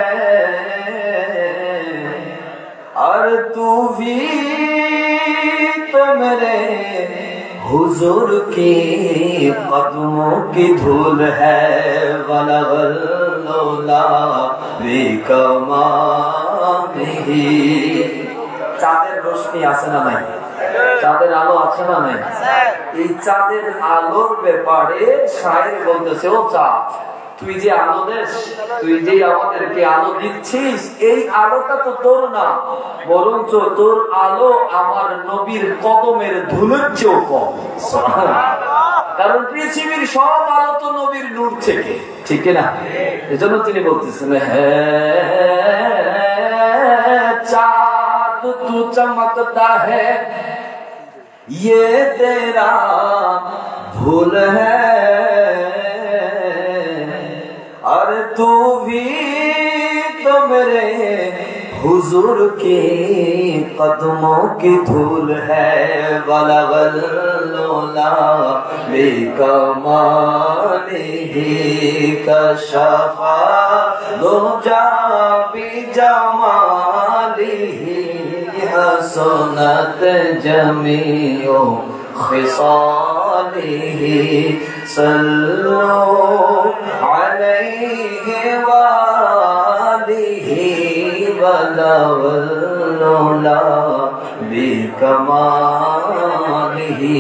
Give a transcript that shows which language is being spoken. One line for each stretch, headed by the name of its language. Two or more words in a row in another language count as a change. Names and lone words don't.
Urdu: اور تو بھی تو میرے حضور کی قدموں کی دھول ہے،
Arabic: بلغ العلا بکمالہ۔
Bangla: চাঁদের রোশনি আছে না নাই? চাঁদের আলো আছে না নাই? এই চাঁদের আলোর ব্যাপারে শায়ের বলতেছে, ও চাঁদ তুই যে আলো দিস, তুই যে আমাদেরকে আলো দিচ্ছিস, এই আলোটা তো তোর না, বরঞ্চ তোর আলো আমার নবীর কদমের ধুলোর চেয়েও কম। কারণ পৃথিবীর সব আলো তো নবীর নূর থেকে, ঠিক না? এজন্য তিনি বলতেছেন,
Urdu: ہاں چاند تو چمکتا ہے, یہ تیرا بھول ہے, اور تو بھی تو میرے حضور کی قدموں کی دھول ہے,
Arabic: बलग़ العلا بکمالہ کشف الدجی بجمالہ حسنت جمیع خصالہ، صلو علیہ وآلہ بلغ العلا بکمالہ۔